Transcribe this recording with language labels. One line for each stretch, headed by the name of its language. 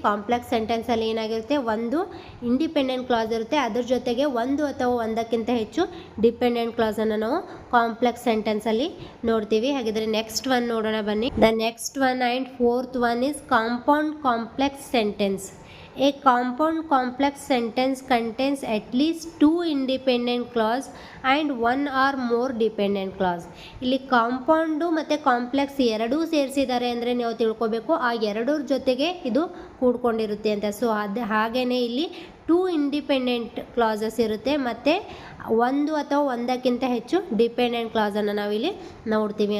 Kannada: Complex ಸೆಂಟೆನ್ಸಲ್ಲಿ ಏನಾಗಿರುತ್ತೆ, ಒಂದು independent class ಇರುತ್ತೆ, ಅದ್ರ ಜೊತೆಗೆ ಒಂದು ಅಥವಾ ಒಂದಕ್ಕಿಂತ ಹೆಚ್ಚು ಡಿಪೆಂಡೆಂಟ್ ಕ್ಲಾಸನ್ನು ನಾವು ಕಾಂಪ್ಲೆಕ್ಸ್ ಸೆಂಟೆನ್ಸಲ್ಲಿ ನೋಡ್ತೀವಿ. ಹಾಗಿದ್ರೆ ನೆಕ್ಸ್ಟ್ ಒನ್ ನೋಡೋಣ ಬನ್ನಿ.
English: The next one and fourth one is compound complex sentence. A compound complex sentence contains at least two independent clause and one or more dependent clause.
Kannada: ಇಲ್ಲಿ ಕಾಂಪೌಂಡು ಮತ್ತು complex ಎರಡೂ ಸೇರಿಸಿದ್ದಾರೆ ಅಂದರೆ ನೀವು ತಿಳ್ಕೊಬೇಕು ಆ ಎರಡರ ಜೊತೆಗೆ ಇದು ಕೂಡ್ಕೊಂಡಿರುತ್ತೆ ಅಂತ. ಸೊ ಹಾಗೆಯೇ ಇಲ್ಲಿ ಟೂ ಇಂಡಿಪೆಂಡೆಂಟ್ ಕ್ಲಾಸಸ್ ಇರುತ್ತೆ ಮತ್ತು ಒಂದು ಅಥವಾ ಒಂದಕ್ಕಿಂತ ಹೆಚ್ಚು ಡಿಪೆಂಡೆಂಟ್ ಕ್ಲಾಸನ್ನು ನಾವಿಲ್ಲಿ ನೋಡ್ತೀವಿ.